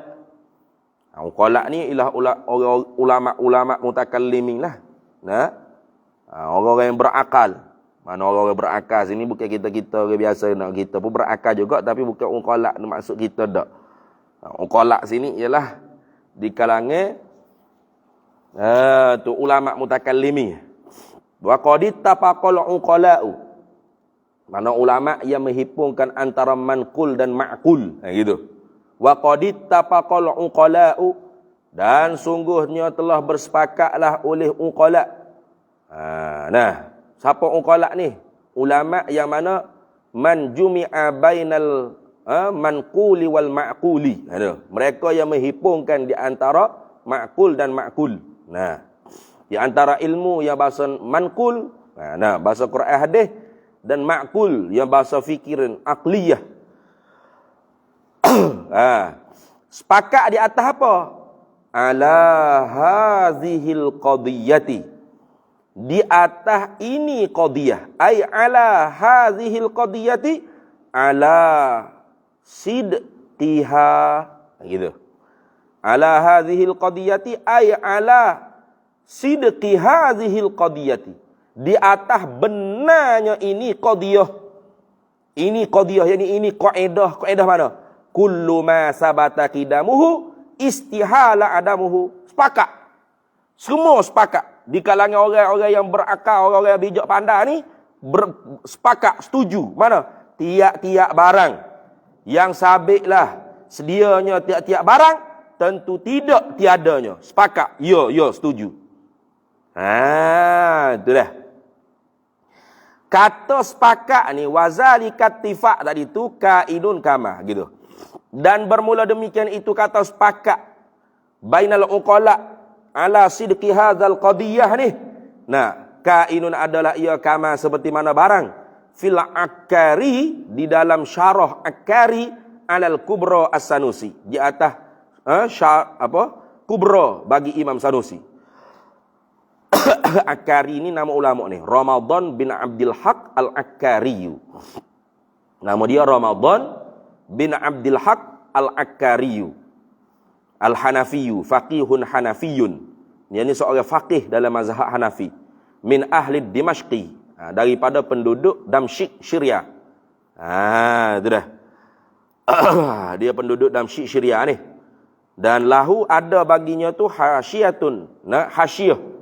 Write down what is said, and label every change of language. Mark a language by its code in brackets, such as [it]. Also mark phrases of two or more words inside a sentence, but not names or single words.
[ms] Uqala' ni ialah ulama-ulama mutakallimin lah. Orang-orang yang berakal. Mana orang-orang berakal sini bukan kita orang biasa nak, kita pun berakal juga, tapi bukan uqala' ni maksud kita dak. Uqala' sini ialah di kalangan tu ulama mutakallimin. [ar] وقد اتفق العقلاء, [ms] mana ulama yang menghipungkan antara manqul dan ma'qul, gitu. [ar] وقد اتفق العقلاء, [ms] dan sungguhnya telah bersepakatlah oleh uqala'. Siapa uqala' ni? Ulama yang mana [ar] من جمع بين المنقول والمعقول. [ms] Mereka yang menghipungkan di antara ma'qul dan ma'qul. Di antara ilmu yang bahasa manqul, bahasa Quran hadis, dan ma'qul yang bahasa fikiran aqliyah. Sepakat di atas apa? [ar] على هذه القضية, [ms] di atas ini qadiyah. [ar] أي على هذه القضية على صدقها, gitu. على هذه القضية أي على صدق هذه القضية, di atas benarnya ini qadiyah. [ms] Ini qadiyah, yani ini kaedah. Kaedah mana? [ar] كل ما ثبت قدمه استحال عدمه. [ms] Sepakat. Semua sepakat. Di kalangan orang-orang yang berakal, orang-orang yang bijak pandai ni, sepakat, setuju. Mana? Tiap-tiap barang yang sabitlah sedianya tiap-tiap barang, tentu tidak tiadanya. Sepakat. Ya, setuju. Itu dah. Kata sepakat ni, [ar] وذلك الاتفاق [ms] tadi tu [ar] كائن كما, [ms] gitu. Dan bermula demikian itu kata sepakat [ar] بين العقلاء على صدق هذه القضية [ms] ni. Kainun adalah ia kama seperti mana barang [ar] في العكاري, [ms] di dalam syarah akari [ar] على الكبرى [ms] as-Sanusi, di atas kubra bagi Imam Sanusi. Akari ini nama ulama ni, Ramadan bin Abdul Haq al-Akkari. Nama dia Ramadan bin Abdul Haq al-Akkari al-Hanafiyu, [ar] فقيه حنفي. [ms] Dia ni seorang faqih dalam mazhab Hanafi. [ar] من أهل دمشق, [ms] daripada penduduk Damsyik, Syria. Itu dah. Dia penduduk Damsyik, Syria ni. Dan lahu ada baginya tu hasyiyatun, hasyiyah.